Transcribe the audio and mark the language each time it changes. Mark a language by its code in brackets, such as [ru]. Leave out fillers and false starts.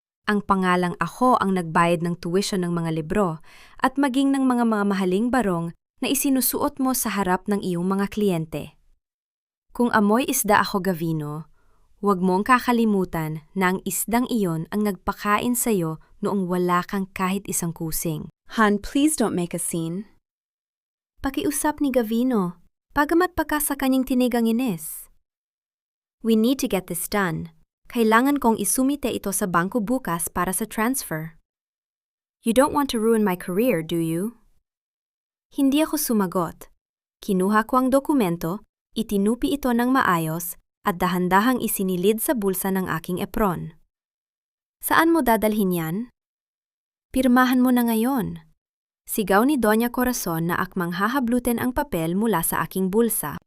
[tl] Ang pangalang ako ang nagbayad ng tuition ng mga libro at maging ng mga mahaling barong na isinusuot mo sa harap ng iyong mga kliyente. Kung amoy isda ako, Gavino, huwag mong kakalimutan na ang isdang iyon ang nagpakain sa'yo noong wala kang kahit isang kusing. [en] Han, please don't make a scene. [tl] Pakiusap ni Gavino, pagamat pagka sa kanyang tinigang Ines. [en] We need to get this done. [tl] Kailangan kong isumite ito sa bangko bukas para sa transfer. [en] You don't want to ruin my career, do you? [tl] Hindi ako sumagot. Kinuha ko ang dokumento, itinupi ito ng maayos, at dahan-dahang isinilid sa bulsa ng aking apron. Saan mo dadalhin yan? Pirmahan mo na ngayon. Sigaw ni Doña Corazon na akmang hahablutin ang papel mula sa aking bulsa.